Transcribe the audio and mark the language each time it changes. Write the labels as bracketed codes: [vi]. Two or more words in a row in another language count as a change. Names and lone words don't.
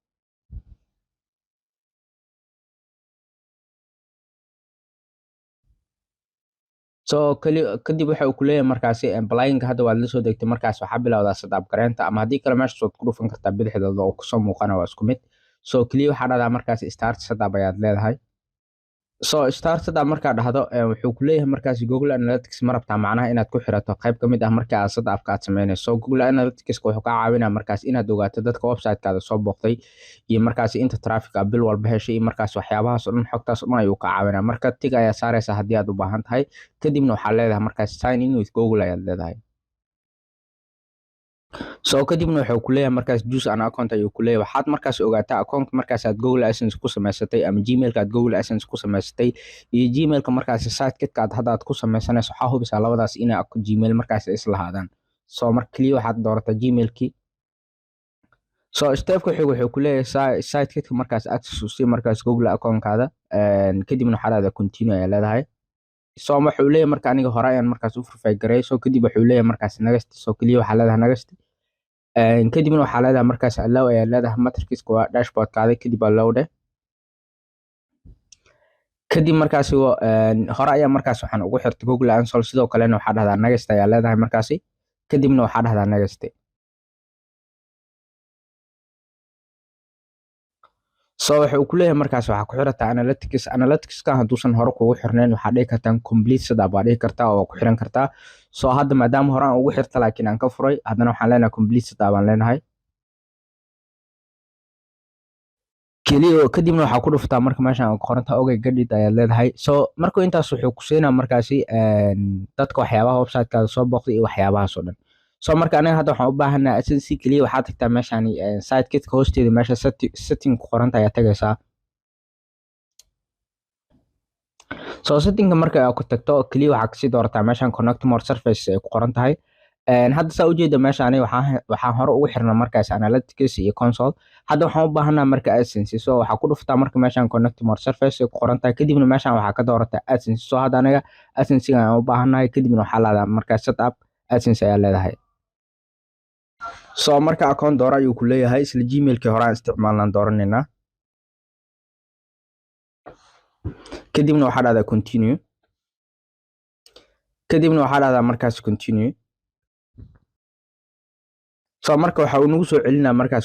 [so] kadib waxa uu ku leeyahay markaasi plugin-ka hadda waad la soo degtay, markaas waxaa bilowdaa setup gareynta ama haddii kale meeshaas waad ku dhufan kartaa bidixdooda oo kusoo muuqana waa isku mid. kaliya waxaa dhahdaa markaas [en] start setup [so] ayaad leedahay. [en] start setup [so] markaa dhahdo wuxuu ku leeyahay markaas Google Analytics ma rabtaa macnaha inaad ku xirato qayb ka mid ah marka aad setup-ka aad sameynayso. Google Analytics wuxuu kaa caawinaa markaas inaad ogaato dadka website-kaada soo booqday iyo markaas inta traffic ah bil walba heshay iyo markaas waxyaabahaas oo dhan xogtaas oo dhan ayuu kaa caawinaa. marka tig ayaa saaraysaa haddii aad u baahan tahay, kadibna waxaa leedahay markaas [en] sign in with Google [so] ayaad leedahay. kadibna wuxuu ku leeyahay markaas [en] choose an account [so] ayuu ku leeyahay. waxaad markaas ogaataa account markaas aad Google AdSense ku samaysatay ama Gmail-ka aad Google AdSense ku samaysatay iyo Gmail-ka markaas sitekit-ka aad hadda aad ku samaysanayso. waxaa hubisaa labadaas inay Gmail markaas isla haadaan. marka kaliya waxaad doorataa Gmail-kii. so stepka xiga wuxuu ku leeyahay site-ka markaas access u sii markaas Google account-kaada kadibna waxaa leedahay continue ayaa leedahay so wuxuu leeyahay marka aniga hore ayaan markaas u verify gareey so kadib wuxuu leeyahay markaas next so kaliya waxaa leedahay next kadibna waxaa leedahay markaas allow ayaa leedahay matrix waa dashboard-kaada kadib allow dheh kadib markaasi hore ayaa markaas waxaan ugu xirtay Google Ansol sidoo kalena waxaa dhahdaa next ayaa leedahay markaasi kadibna waxaa dhahdaa next so wuxuu ku leeyahay markaas waxaa ku xirataa analytics ka haduusan hore kugu xirnayn waxaa dhihi kartaa [en] complete setup [so] baa dhihi kartaa oo ku xiran kartaa so hadda maadaama hore aan ugu xirta laakiin aan ka furay haddana waxaan leenahay [en] complete setup [so] aan leenahay keliya kadibna waxaa ku dhuftaa marka meeshan aan qorantaa okay gadid ayaad leedahay so markuu intaas wuxuu ku siinaa markaasi dadka waxyaabaha website-kaada soo booqday iyo waxyaabahaas oo dhan so marka aniga hadda waxaan u baahanahay si keliya waxaad tagtaa meeshan site-ka hoosteeda meesha setting ku qoranta ayaa tagaysaa so setting-ka marka aad ku tagto keliya waxaa kasii doorataa meeshan [en] connect more services [so] ay ku qoran tahay hadda saa ujeeda meeshaan waxaan hore ugu xirnaa markaas analytics iyo console hadda waxaan u baahanaa marka AdSense so waxaa ku dhuftaa marka meeshaan [en] connect more service [so] ay ku qoran tahay kadibna meeshaan waxaa ka doorataa AdSense so hadda aniga AdSense aan u baahanahay kadibna waxaa leedahay markaas setup AdSense ayaa leedahay so marka account doora ayuu ku leeyahay isla gmail-kii hore aan isticmaalnaan dooranaynaa kadibna waxaa dhahdaa continue kadibna waxaa dhahdaa markaas continue so marka waxa uu nagu soo celinaa markaas